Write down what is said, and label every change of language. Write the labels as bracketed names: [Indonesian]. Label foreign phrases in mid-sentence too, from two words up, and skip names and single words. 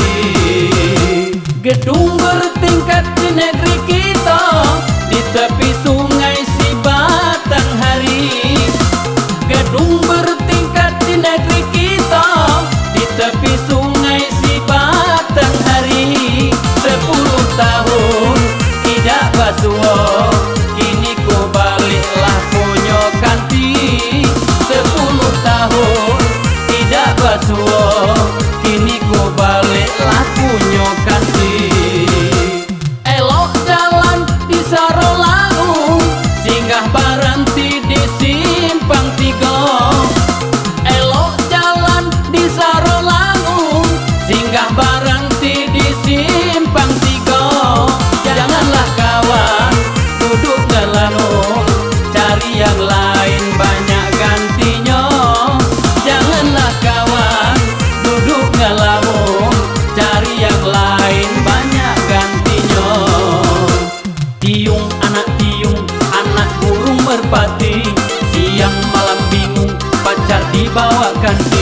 [Indonesian] Gedung bertingkat di negeri kita, di tepi sungai si Batanghari. Gedung bertingkat di negeri kita, di tepi sungai si Batanghari. [Minangkabau] 10 tahun tidak basuo, kini ku baliklah punyo kanti. 10 tahun tidak basuo, kini ku baliklah punyo kanti. [Indonesian] Elok jalan di Sarolangun, singgah berhenti di Simpang 3. Elok jalan di Sarolangun, singgah berhenti di Simpang 3. Janganlah kawan duduk ngelanung, cari yang lain banyak gantinya. Janganlah kawan duduk ngelamun, cari yang lain banyak gantinya. Tiung, anak burung merpati, siang malam bingung, pacar dibawa kanti.